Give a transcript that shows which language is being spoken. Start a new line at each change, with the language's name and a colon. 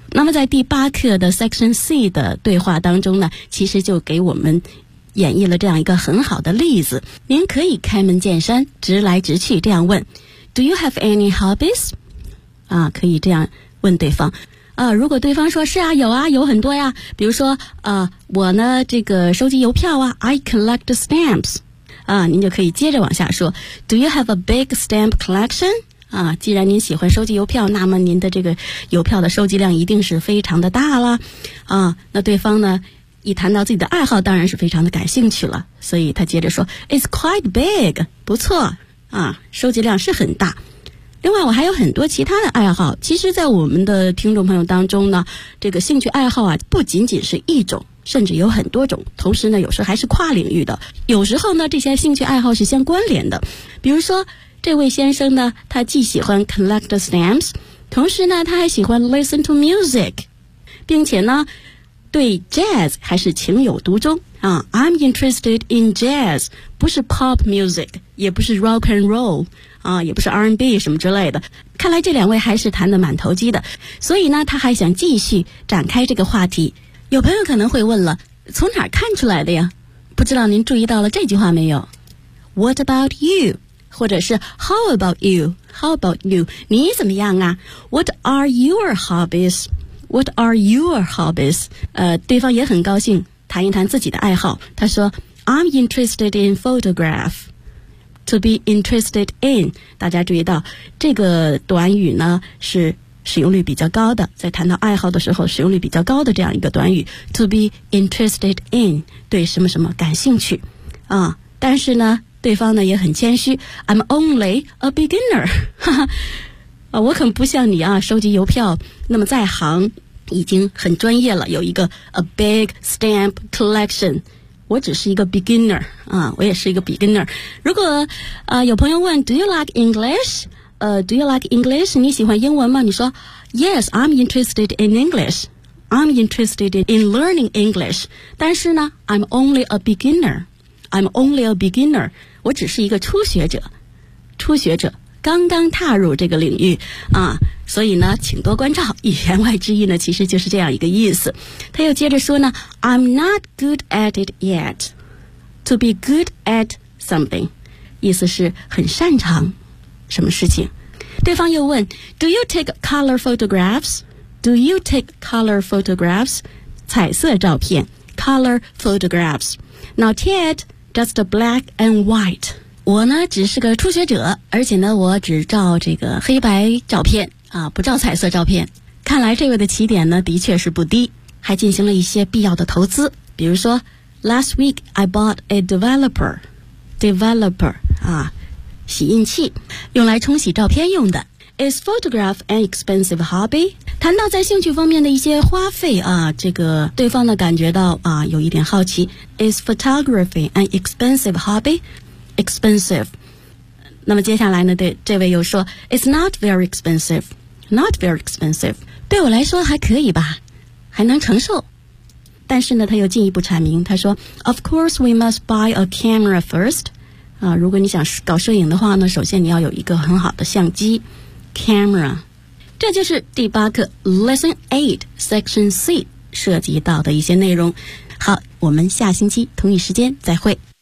Chinese: 那么在第八课的 Section C 的对话当中呢，其实就给我们演绎了这样一个很好的例子。您可以开门见山，直来直去这样问
English: Do you have any hobbies?
Chinese: 啊，可以这样问对方。啊，如果对方说是啊，有啊，有很多呀，比如说啊，我呢这个收集邮票啊，
English: I collect stamps。
Chinese: 啊，您就可以接着往下说
English: Do you have a big stamp collection?
Chinese: 啊，既然您喜欢收集邮票，那么您的这个邮票的收集量一定是非常的大了。啊，那对方呢，一谈到自己的爱好，当然是非常的感兴趣了。所以他接着说 ，
English: It's quite big，
Chinese: 不错啊，收集量是很大。另外，我还有很多其他的爱好。其实，在我们的听众朋友当中呢，这个兴趣爱好啊，不仅仅是一种，甚至有很多种。同时呢，有时候还是跨领域的。有时候呢，这些兴趣爱好是相关联的，比如说。这位先生呢，他既喜欢
English: collect stamps，
Chinese: 同时呢，他还喜欢
English: listen to music，
Chinese: 并且呢，对 jazz 还是情有独钟啊。
English: I'm interested in jazz，
Chinese: 不是 pop music， 也不是 rock and roll， 啊，也不是 R&B 什么之类的。看来这两位还是谈得蛮投机的，所以呢，他还想继续展开这个话题。有朋友可能会问了，从哪看出来的呀？不知道您注意到了这句话没有 ？
English: What about you？
Chinese: 或者是
English: How about you? How about you?
Chinese: 你怎么样啊
English: ？What are your hobbies? What are your hobbies?
Chinese: 对方也很高兴，谈一谈自己的爱好。他说
English: ，I'm interested in photograph. To be interested in，
Chinese: 大家注意到这个短语呢是使用率比较高的，在谈到爱好的时候使用率比较高的这样一个短语。
English: To be interested in，
Chinese: 对什么什么感兴趣啊？但是呢。对方呢也很谦虚
English: I'm only a beginner
Chinese: 哈哈，我可不像你啊收集邮票那么在行已经很专业了有一个
English: a big stamp collection
Chinese: 我只是一个 beginner 啊，我也是一个 beginner 如果有朋友问
English: Do you like English? Do you like English?
Chinese: 你喜欢英文吗你说
English: Yes, I'm interested in English I'm interested in learning English
Chinese: 但是呢
English: I'm only a beginnerI'm only a beginner.
Chinese: 我只是一个初学者，初学者刚刚踏入这个领域啊，所以呢，请多关照。一言外之意呢，其实就是这样一个意思。他又接着说呢
English: ，I'm not good at it yet. To be good at something，
Chinese: 意思是很擅长什么事情。对方又问
English: ，Do you take color photographs? Do you take color photographs?
Chinese: 彩色照片 ，
English: color photographs. Not yet. Just black and white.
Chinese: 我呢只是个初学者，而且呢我只照这个黑白照片啊，不照彩色照片。看来这位的起点呢的确是不低，还进行了一些必要的投资，比如说 ，
English: Last week I bought a developer
Chinese: 啊，洗印器，用来冲洗照片用的。
English: Is photograph an expensive hobby?
Chinese: 谈到在兴趣方面的一些花费啊，这个对方呢感觉到啊有一点好奇。
English: Is photography an expensive hobby? Expensive.
Chinese: 那么接下来呢，对这位又说 ，
English: It's not very expensive. Not very expensive.
Chinese: 对我来说还可以吧，还能承受。但是呢，他又进一步阐明，他说
English: ，Of course we must buy a camera first.
Chinese: 啊，如果你想搞摄影的话呢，首先你要有一个很好的相机。 Camera， 这就是第八课 Lesson 8 Section C 涉及到的一些内容。好，我们下星期同一时间再会。